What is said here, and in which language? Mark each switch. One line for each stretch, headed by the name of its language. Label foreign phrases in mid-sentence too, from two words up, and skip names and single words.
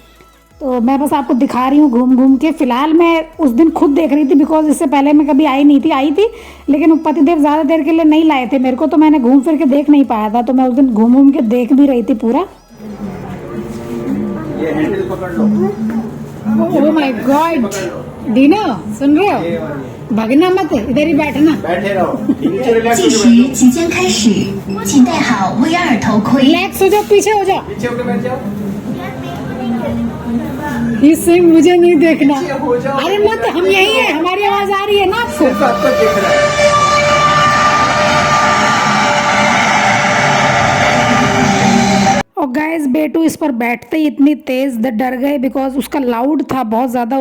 Hindi: तो मैं बस आपको दिखा रही हूँ घूम घूम के। फिलहाल मैं उस दिन खुद देख रही थी, बिकॉज इससे पहले मैं कभी आई थी, लेकिन पतिदेव ज़्यादा देर के लिए नहीं लाए थे मेरे को, तो मैंने घूम फिर के देख नहीं पाया था। तो मैं उस दिन घूम घूम के देख भी रही थी पूरा। ये हैंडल पकड़ लो।
English: oh my god,
Hindi: दीना सुन रहे हो, भागना मत, इधर ही बैठना। बैठे रहो।
Chinese: 计时即将开始，请戴好 VR 头盔。
Hindi: रिलैक्स हो जाओ, पीछे हो जाओ। पीछे होकर बैठ जाओ। इस सिंह मुझे नहीं देखना। हो जाओ। अरे मत, हम यही है, हमारी आवाज आ रही है ना आपको? सिर्फ आपको दिख रहा है। और गाइस बेटू इस पर बैठते ही इतनी तेज डर गए, बिकॉज उसका लाउड था बहुत ज़्यादा।